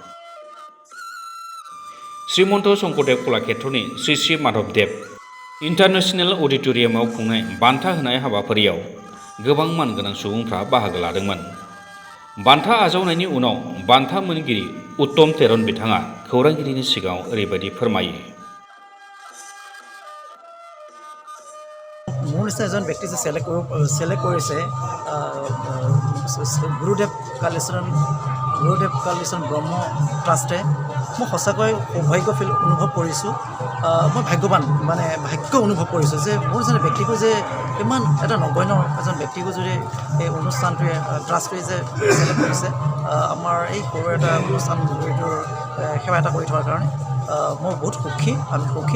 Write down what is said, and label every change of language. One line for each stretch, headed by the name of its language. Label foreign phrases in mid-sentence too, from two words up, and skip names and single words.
Bodo: श्रीमन्त शंकरदेव कलाक्षेत्रनि श्री श्री माधबदेव इन्टारनेशनेल अडिट'रियामाव खुंनाय बान्था होनाय हाबाफारियाव गोबां मानगोनां सुबुंफ्रा बाहागो लादोंमोन। बान्था आजावनायनि उनाव बान्था मोनगिरि उत्तम तेरन बिथाङा खौरांगिरिनि सिगाङाव ओरैबायदि फोरमायो।
Assamese: মোৰ নিচিনা এজন ব্যক্তি যে চিলেক্ট কৰিছে গুৰুদেৱ কালিচৰণ ব্ৰহ্ম ট্ৰাষ্টে, মই সঁচাকৈ সৌভাগ্য অনুভৱ কৰিছোঁ। মই ভাগ্যৱান, ভাগ্য অনুভৱ কৰিছোঁ যে মোৰ নিচিনা ব্যক্তিকো যে ইমান এটা নগণ্য এজন ব্যক্তিকো যদি এই অনুষ্ঠানটোৱে ট্ৰাষ্টটোৱে যে চিলেক্ট কৰিছে, আমাৰ এই সৰু এটা অনুষ্ঠান জড়িতৰ সেৱা এটা কৰি থকাৰ কাৰণে মই বহুত সুখী, আমি সুখী।